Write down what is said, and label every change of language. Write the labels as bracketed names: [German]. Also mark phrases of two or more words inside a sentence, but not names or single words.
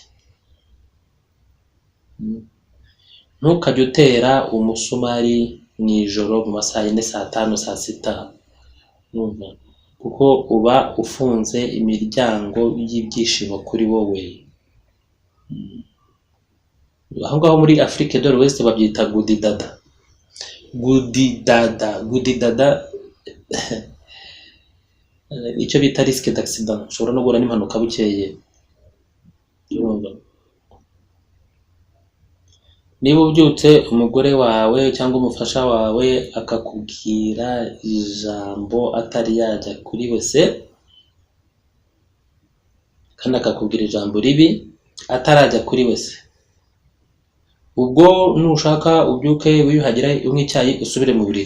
[Kinyarwanda] Ntukajye utera umusumari mu ijoro mu masaha yine saa tanu saa sita, numva kuko uba ufunze imiryango y'ibyishimo kuri wowe. Aho ngaho muri Afrique de l'Ouest babyita gudidada. Gudidada icyo bita [French] risque d'accident, [Kinyarwanda] ushobora no guhura n'impanuka bukeye. Niba ubyutse umugore wawe cyangwa umufasha wawe akakubwira ijambo atari yajya kuri wese, kandi akakubwira ijambo ribi atarajya kuri wese, ubwo nushaka ubyuke wiyuhagira unywe icyayi usubire mu buriri.